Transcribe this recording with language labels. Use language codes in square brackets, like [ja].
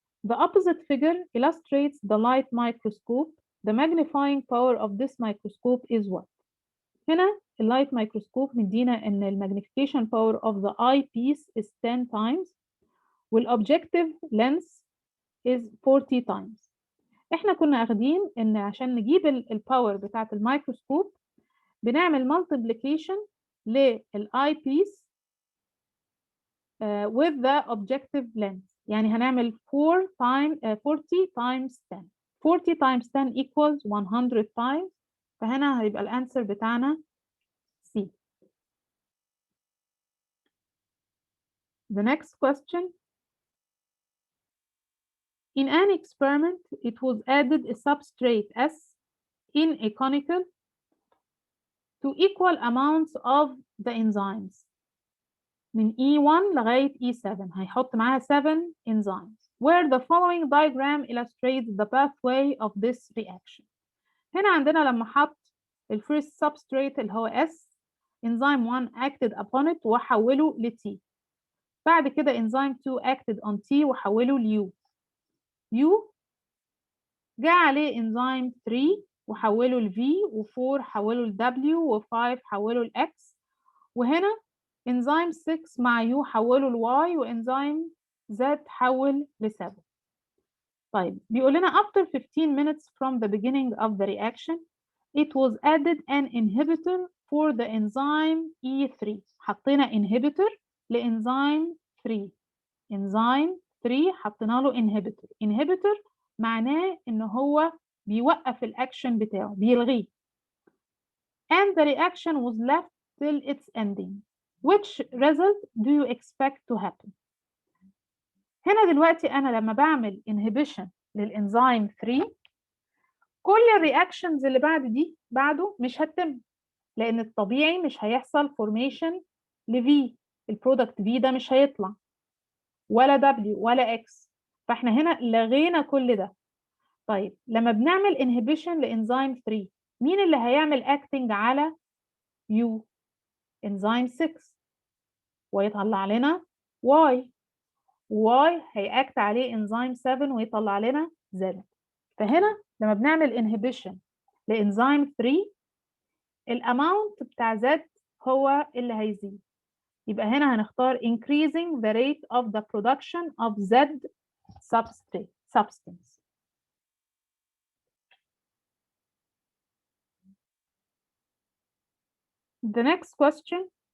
[en] The opposite figure illustrates the light microscope. The magnifying power of this microscope is what? [ar] هنا اللايت مايكروسكوب مدينا ان [en] المagnification power of the eyepiece is 10 times والobjective length is 40 times. [ar] احنا كنا اخدين ان عشان نجيب الباور بتاعت الميكروسكوب بنعمل multiplication للاي بيس [en] with the objective length. [ar] يعني هنعمل 40 times 10. [en] 40 times 10 equals 100 times. [ar] فهنا هيبقى الانسر بتاعنا C. [en] The next question. In an experiment, it was added a substrate S in a conical to equal amounts of the enzymes. [ar] من E1 لغاية E7 هيحط معاها 7 enzymes. [en] Where the following diagram illustrates the pathway of this reaction. [ar] هنا عندنا لما حط الفيرست substrate اللي هو S، [en] enzyme 1 acted upon it [ar] وحوله ل T. بعد كده [en] enzyme 2 acted on T [ar] وحوله ل U. U جاء عليه enzyme 3 وحوله ل V، و4 حوله ل W، و5 حوله ل X، وهنا enzyme 6 مع U حوله ل Y، وانزيم Z حول ل 7. طيب بيقول لنا [en] after 15 minutes from the beginning of the reaction it was added an inhibitor for the enzyme E3. [ar] حطينا inhibitor لانزيم 3. enzyme 3 حطينا له inhibitor. inhibitor معناه ان هو بيوقف الاكشن بتاعه، بيلغيه. [en] and the reaction was left till its ending. Which result do you expect to happen? [ar] هنا دلوقتي أنا لما بعمل inhibition للإنزيم 3 كل الرياكشنز اللي بعده مش هتتم، لأن الطبيعي مش هيحصل formation ل V. البرودكت V ده مش هيطلع ولا W ولا X. فاحنا هنا لغينا كل ده. طيب لما بنعمل inhibition لإنزيم 3 مين اللي هيعمل [en] acting على U؟ [ar] إنزيم 6 ويطلع لنا Y. Y هيأكت عليه انزيم 7 ويطلع لنا Z. فهنا لما بنعمل inhibition لانزيم 3 الاماونت بتاع Z هو اللي هيزيد. يبقى هنا هنختار [en] increasing the rate of the production of Z substance. The next question.